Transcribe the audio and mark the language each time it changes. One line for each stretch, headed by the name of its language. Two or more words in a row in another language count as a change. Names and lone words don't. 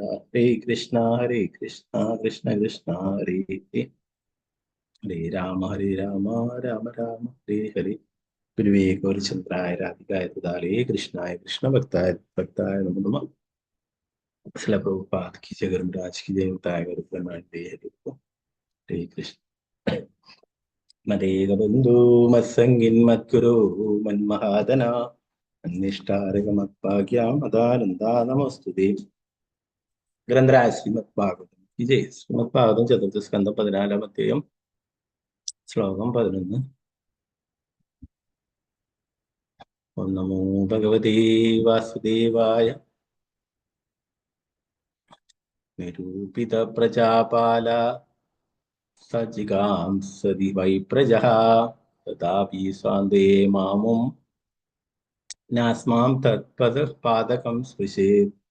Sanskrit: ഹരേ കൃഷ്ണ കൃഷ്ണ കൃഷ്ണ ഹരേ ഹരേ, ഹരേ രാമ രാമ രാമ ഹരേ ഹരേ. ഗുരുവേ ഗൗരചന്ദ്രായ രാധികായ തദാലേ കൃഷ്ണായ കൃഷ്ണഭക്തായ ഭക്തായ നമോ നമഃ.
Hindi: ശ്രീല പ്രഭുപാദ് की जय, गुरुराज की जय, उताय गुरुप्रमाणे हरे कृष्ण.
Sanskrit: മദേകബന്ധു മത്സംഗിൻ മദ്ഗുരു മന്മഹാദന അന്നിഷ്ടാരകമത്ഭാഗ്യാം അദാനന്ദാ നമോസ്തുതേ. ഗ്രന്ഥരായ ശ്രീമദ് ഭാഗവതം
Hindi: की जय.
Malayalam: ശ്രീമദ് ഭാഗവതം ചതുർത്ഥ സ്കന്ധം 14-ാം അധ്യായം ശ്ലോകം 11.
Sanskrit: ഓം നമോ ഭഗവതേ വാസുദേവായ. നിരൂപിത പ്രജാപാല സജിഗാംസതി വൈ പ്രജഃ തഥാപി സ്വാന്തേ മാമും നാസ്മാം തത്പദപാദകം സ്പൃശേത്.